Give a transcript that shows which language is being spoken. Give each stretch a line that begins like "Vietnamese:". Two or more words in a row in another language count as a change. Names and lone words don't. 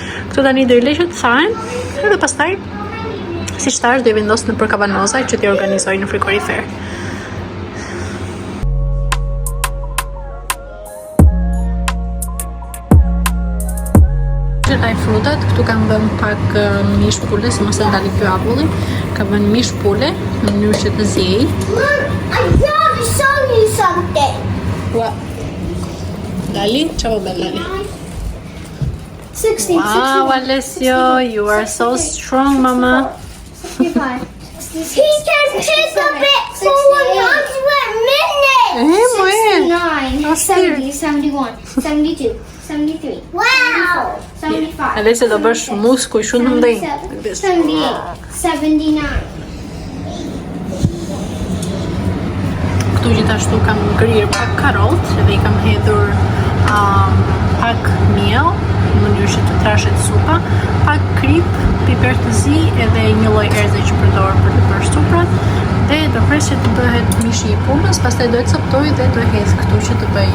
Albanian: Këto tani do i lë që të thahen edhe pastaj si shtash do i vendos në për kavanoza që t'i organizoj në frigorifer. Taj frutat, këtu kam vënë pak mish pule, se mos e ndali ky apulli. Kam vënë mish pule në mënyrë që të ziej.
English: Mom, I gotta show you something. What?
Italian: Lali? Ciao, bella Lali.
English: 60, Wow, Alessio, you are so strong, mama. 65. He can take a bit for 100 minutes. 69, 70, 71, 72, 73. Wow! 75.
Albanian: Alessio do bësh muskuj shumë të mëdhenj. 78, 79. Këtu gjithashtu kam ngrirë pak karrot dhe i kam hedhur pak miell në mënyrë që të trashet supa, pak krip, piper të zi edhe një lloj erëze që përdor për të bërë suprat, dhe do pres që të bëhet mishi i pumës, pastaj do e coptoj dhe do e hedh këtu që të bëj.